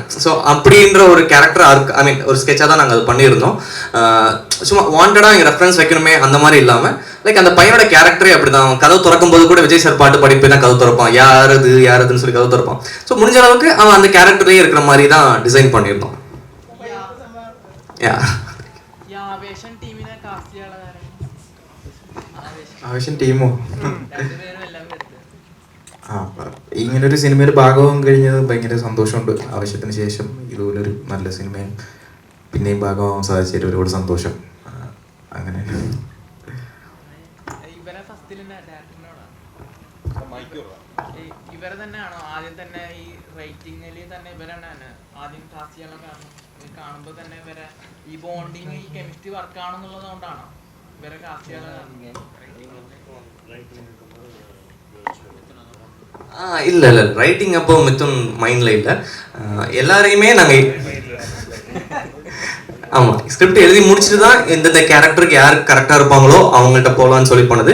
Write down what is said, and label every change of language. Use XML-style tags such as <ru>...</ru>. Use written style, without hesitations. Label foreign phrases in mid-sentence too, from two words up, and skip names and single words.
<ta>ஸோ அப்படின்ற ஒரு கேரக்டர்</ta> <en>I mean</en> <ta>ஒரு ஸ்கெட்சாக தான் நாங்கள் அது பண்ணியிருந்தோம். சும்மா வாண்டடாக இங்கே ரெஃபரன்ஸ் வைக்கணுமே அந்த மாதிரி இல்லாமல் லைக் அந்த பையனோட கேரக்டரே அப்படி தான். கதவு திறக்கும் போது கூட விஜய் சார் பாட்டு படிப்பே தான் கதவு திறப்பான், யாருதுன்னு சொல்லி கதவு திறப்பான். ஸோ முடிஞ்ச அளவுக்கு அவன் அந்த கேரக்டர்லேயே இருக்கிற மாதிரி தான் டிசைன் பண்ணியிருந்தோம்.</ta> <ml>ആവശ്യം ടീമോ ഇങ്ങനൊരു സിനിമയുടെ ഭാഗമാകാൻ കഴിഞ്ഞത് ഭയങ്കര സന്തോഷമുണ്ട്. ആവശ്യത്തിന് ശേഷം ഇതുപോലൊരു നല്ല സിനിമയും പിന്നെയും ഭാഗമാകാൻ സാധിച്ചതിൽ ഒരുപാട് സന്തോഷം. അങ്ങനെ ഇവരെ തന്നെയാണോ ആദ്യം തന്നെ ഈ റൈറ്റിംഗിൽ തന്നെ ഇവരാണ് ആദ്യം കാസ്റ്റ് ചെയ്യാനുള്ള കാരണം? കാണുമ്പോൾ തന്നെ ഇവരെ ഈ ബോണ്ടിങ് ഈ</ml> <en>chemistry work</en> <ml>ആണെന്നുള്ളത് കൊണ്ടാണോ ഇവരെ കാസ്റ്റ് ചെയ്യാനുള്ള?</ml> <ta>இல்லை ரைட்டிங் அப்போ மித்துன் மைண்டில் இல்லை. எல்லாரையுமே நாங்கள் ஆமாம் ஸ்கிரிப்ட் எழுதி முடிச்சுட்டு தான் எந்தெந்த கேரக்டருக்கு யார் கரெக்டாக இருப்பாங்களோ அவங்கள்ட்ட போகலான்னு சொல்லி போனது.</ta>